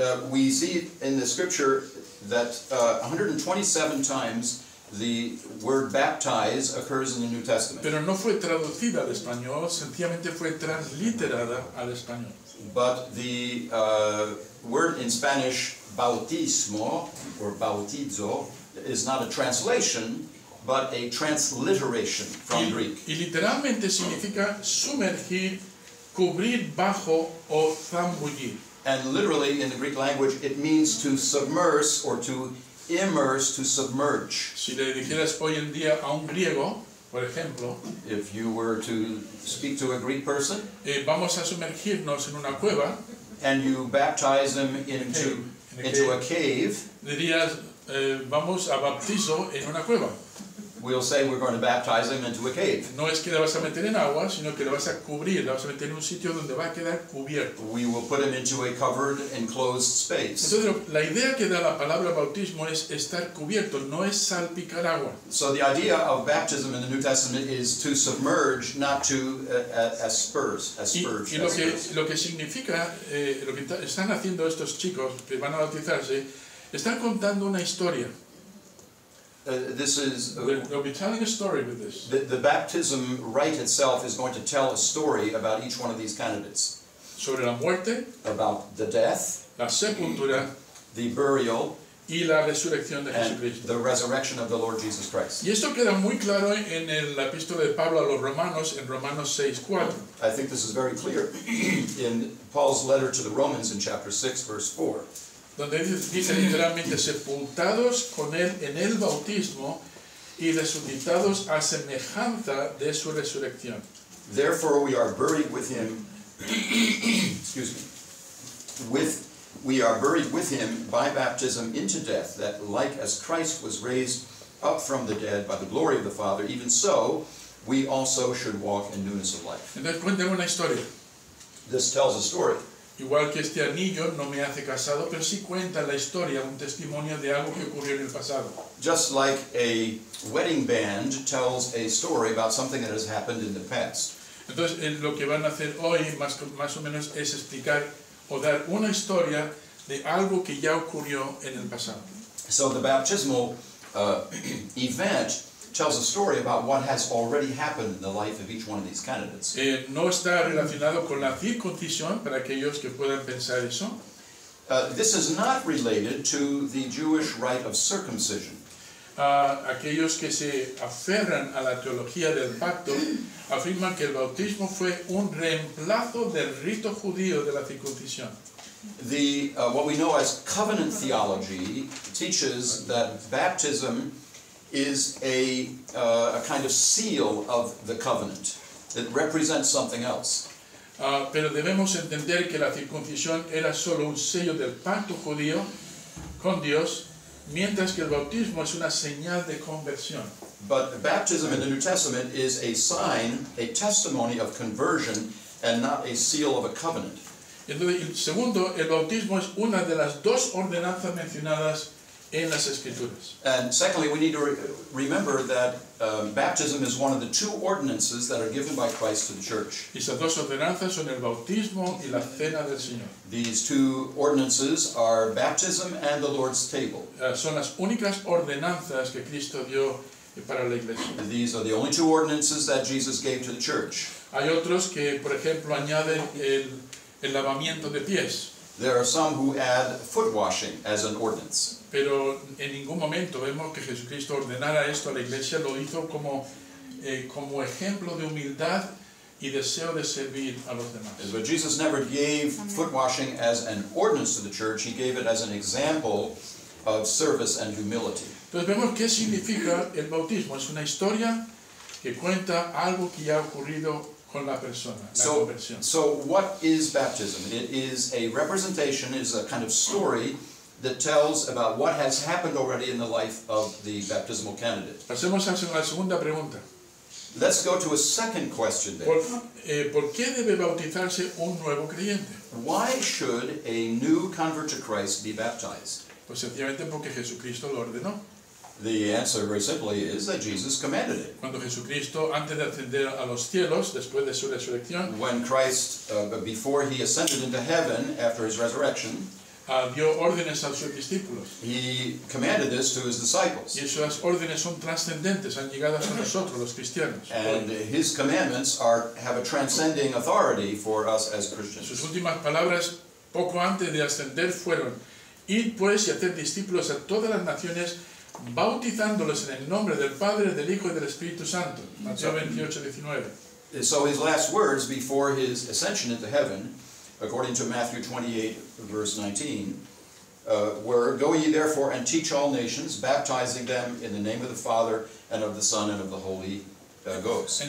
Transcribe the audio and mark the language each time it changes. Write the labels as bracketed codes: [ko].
[en] We see in the scripture that 127 times the word baptize occurs in the New Testament. [es] Pero no fue traducida al español, sencillamente fue transliterada al español. [en] But the word in Spanish, bautismo, or bautizo, is not a translation, but a transliteration from Greek. [es] Y literalmente significa sumergir, cubrir bajo o zambullir. [en] And literally in the Greek language, it means to submerge or to immerse, to submerge. [es] Si le dijeras hoy en día a un griego, por ejemplo, [en] If you were to speak to a Greek person [es] vamos a sumergirnos en una cueva, [en] and you baptize them into a cave, [es] dirías, vamos a bautizo en una cueva. [en] we'll say we're going to baptize them into a cave. [es] No es que le vas a meter en agua, sino que le vas a cubrir, le vas a meter en un sitio donde va a quedar cubierto. [en] We will put them into a covered, enclosed space. [es] Entonces, la idea que da la palabra bautismo es estar cubierto, no es salpicar agua. [en] So the idea of baptism in the New Testament is to submerge, not to asperge. [es] Y lo que significa, lo que están haciendo estos chicos que van a bautizarse, están contando una historia. [en] this is They'll be telling a story with this. the baptism rite itself is going to tell a story about each one of these candidates, [es] Sobre la muerte, [en] about the death, [es] la sepultura [en] the burial, [es] y la resurrección de [en] and [es] Jesucristo. [en] the resurrection of the Lord Jesus Christ. [es] Y esto queda muy claro en la epístola de Pablo a los Romanos, en Romanos 6:4. [en] I think this is very clear in Paul's letter to the Romans in chapter 6, verse 4. [es] Donde dice literalmente, sepultados con él en el bautismo y resucitados a semejanza de su resurrección. [en] Therefore we are buried with him, excuse me, we are buried with him by baptism into death, that like as Christ was raised up from the dead by the glory of the Father, even so we also should walk in newness of life. [es] Entonces cuéntame una historia. [en] This tells a story. [es] Igual que este anillo no me hace casado, pero sí cuenta la historia, un testimonio de algo que ocurrió en el pasado. [en] Just like a wedding band tells a story about something that has happened in the past. [es] Entonces lo que van a hacer hoy más o menos es explicar o dar una historia de algo que ya ocurrió en el pasado. [en] So the baptismal event tells a story about what has already happened in the life of each one of these candidates. [es] No está relacionado con la circuncisión, para aquellos que puedan pensar eso. [en] This is not related to the Jewish rite of circumcision. [es] Aquellos que se aferran a la teología del pacto afirman que el bautismo fue un reemplazo del rito judío de la circuncisión. [en] What we know as covenant theology teaches that baptism is a kind of seal of the covenant. It represents something else. [es] Pero debemos entender que la circuncisión era solo un sello del pacto judío con Dios, mientras que el bautismo es una señal de conversión. [en] But baptism in the New Testament is a sign, a testimony of conversion, and not a seal of a covenant. [es] Entonces, segundo, el bautismo es una de las dos ordenanzas mencionadas en las Escrituras. [en] And secondly, we need to remember that baptism is one of the two ordinances that are given by Christ to the church. [es] Esas dos ordenanzas son el bautismo y la cena del Señor. [en] These two ordinances are baptism and the Lord's table. [es] Son las únicas ordenanzas que Cristo dio para la iglesia. [en] These are the only two ordinances that Jesus gave to the church. [es] Hay otros que, por ejemplo, añaden el lavamiento de pies. [en] There are some who add foot washing as an ordinance. [es] Pero en ningún momento vemos que Jesucristo ordenara esto a la iglesia, lo hizo como ejemplo de humildad y deseo de servir a los demás. [en] But Jesus never gave foot washing as an ordinance to the church. He gave it as an example of service and humility. [es] Entonces vemos qué significa el bautismo. Es una historia que cuenta algo que ya ha ocurrido con la persona, la conversión. [en] So what is baptism? It is a representation, it is a kind of story that tells about what has happened already in the life of the baptismal candidate. [es] Pasemos a la segunda pregunta. [en] Let's go to a second question then. [es] ¿Por qué debe bautizarse un nuevo creyente? [en] Why should a new convert to Christ be baptized? [es] Pues sencillamente porque Jesucristo lo ordenó. [en] The answer very simply is that Jesus commanded it. [es] Cuando Jesucristo, antes de ascender a los cielos, después de su resurrección, [en] When Christ, before he ascended into heaven after his resurrection, [es] dio órdenes a sus discípulos. [en] he commanded this to his disciples. [es] Y esas órdenes son trascendentes, han llegado hasta nosotros, los cristianos. [en] And his commandments have a transcending authority for us as [es] Sus [en] Christians. [es] últimas palabras, poco antes de ascender, fueron: id pues y hacer discípulos a todas las naciones, bautizándolos en el nombre del Padre, del Hijo y del Espíritu Santo. Mateo 28, 19. [en] So his last words before his ascension into heaven, according to Matthew 28, verse 19, were, "Go ye therefore and teach all nations, baptizing them in the name of the Father and of the Son and of the Holy Ghost."